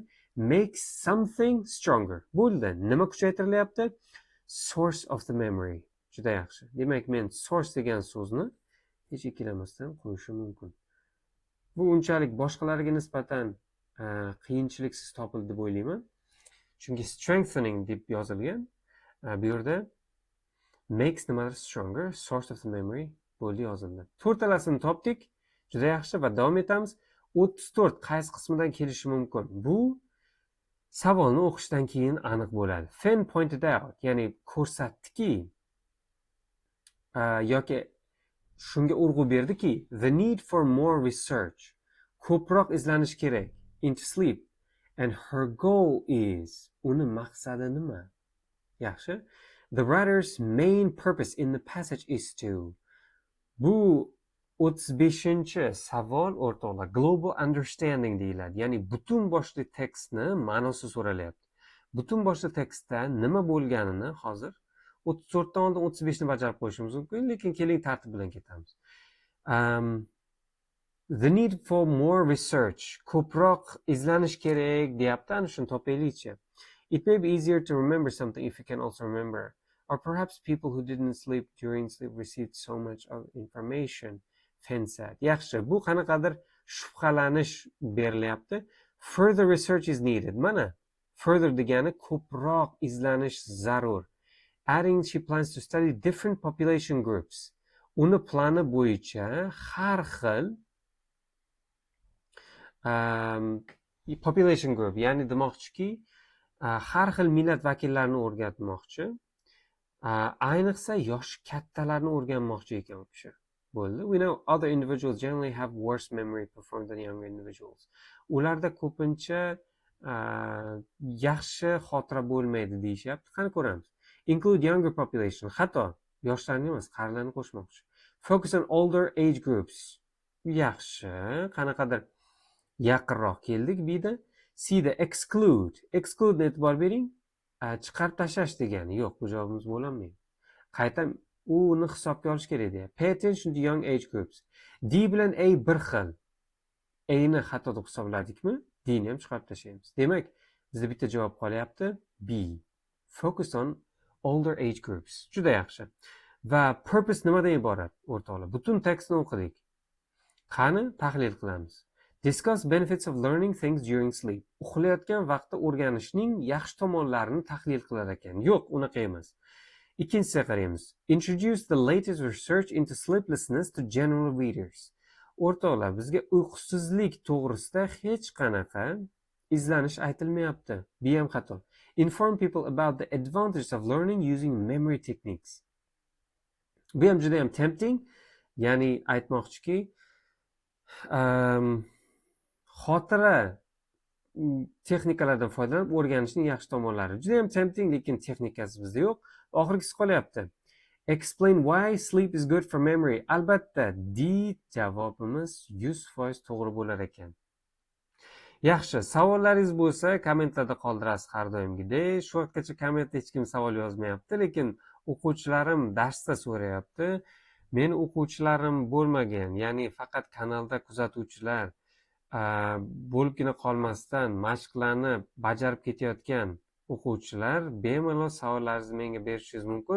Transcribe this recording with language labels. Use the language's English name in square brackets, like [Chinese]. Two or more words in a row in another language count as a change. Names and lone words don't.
[English] Makes something stronger. [Uzbek] Bo'ldi. Nima kuchaytirilyapti? [English] Source of the memory. [Uzbek] Juda yaxshi. Demak, men source degan so'zni hech ikkilamasdan qo'yishim mumkin. Bu unchalik boshqalariga nisbatan qiyinchiliksiz topildi deb o'ylayman. Chunki strengthening deb yozilgan. Bu yerda makes nimadir stronger, [English] source of the memory [Uzbek] bo'ldi yozildi. To'rtalasini topdik. Juda yaxshi va davom etamiz. 34 qaysi qismidan kelishi mumkin? Bu savolni o'qishdan keyin aniq bo'ladi. [English] Fen pointed out, [Uzbek] ya'ni ko'rsatdiki yoki shunga urg'u berdiki, [English] the need for more research, [Uzbek] ko'proq izlanish kerak, [English] into sleep, and her goal is, [Uzbek] uni maqsadi nima? Yaxshi. [English] The writer's main purpose in the passage is to. [Uzbek] Bu 35-savol o'rtoqlar, [English] global understanding [Uzbek] deyiladi. Ya'ni butun boshli tekstni ma'nosi so'ralyapti. Butun boshli tekstda nima bo'lganini hozir 34 dan oldin 35 ni bajarib qo'yishimiz mumkin, lekin keling tartib bilan ketamiz. [English] The need for more research, [Uzbek] ko'proq izlanish kerak deyapti, ana shuni topaylikchi. [English] It may be easier to remember something if you can also remember. Or perhaps people who didn't sleep during sleep received so much of information. Fen said. [Uzbek] Yaxshi, bu qanaqadir shubhalanish berilyapti. [English] Further research is needed. [Uzbek] Mana, further degani ko'proq izlanish zarur. [English] Adding, she plans to study different population groups. [Uzbek] Uni plani bo'yicha har xil [English] population group, [Uzbek] ya'ni demoqchiki, har xil millat vakillarini o'rgatmoqchi. Ayniqsa yosh kattalarni o'rganmoqchi ekan u kishi. Bo'ldi. [English] We know other individuals generally have worse memory performance than younger individuals. [Uzbek] Ularda ko'pincha yaxshi xotira bo'lmaydi deyishyapti. Qani ko'ramiz. [English] Include younger population. [Uzbek] Xato. Yoshlarni emas, qarilarni qo'shmoqchi. [English] Focus on older age groups. [Uzbek] Yaxshi. Qanaqadir yaqinroq keldik buyda. C-da exclude. Exclude e'tibor bering. Chiqarib tashlash degani. Yo'q, bu javobimiz bo'lolmaydi. Qayta uni hisobga olish kerak deyapti. [English] Pay attention to young age groups. [Uzbek] D bilan A bir xil. A ni xato deb hisobladikmi? D ni ham chiqarib tashlaymiz. Demak, bizda bitta javob qolyapti. B. [English] Focus on older age groups. [Uzbek] Juda yaxshi. Va purpose nimadan iborat, o'rtoqlar? Butun tekstni o'qidik. Qani tahlil qilamiz. [English] Discuss benefits of learning things during sleep. [Uzbek] Uxlayotgan vaqtda o'rganishning yaxshi tomonlarini tahlil qilar ekan. Yo'q, unaqa emas. Ikkinchisiga qaraymiz. [English] Introduce the latest research into sleeplessness to general readers. [Uzbek] O'rtoqlar, bizga uyqusizlik to'g'risida hech qanaqa izlanish aytilmayapti. Bu ham xato. [English] Inform people about the advantages of learning using memory techniques. [Uzbek] Bu ham juda ham tempting, ya'ni aytmoqchiki, xotira texnikalardan foydalanib o'rganishning yaxshi tomonlari. Juda ham tempting, lekin texnikasi bizda yo'q. Oxirgisi qolyapti. [English] Explain why sleep is good for memory. [Uzbek] Albatta, D javobimiz 100% to'g'ri bo'lar ekan. Yaxshi, savollaringiz bo'lsa, kommentlarda qoldirasiz har doimgidek. Shu vaqtgacha kommentda hech kim savol yozmayapti, lekin o'quvchilarim darsda so'rayapti. Men o'quvchilarim bo'lmagan, ya'ni faqat kanalda kuzatuvchilar bo'libgina qolmasdan mashqlarni bajarib ketayotgan o'quvchilar bemalol savollaringizni menga berishingiz mumkin.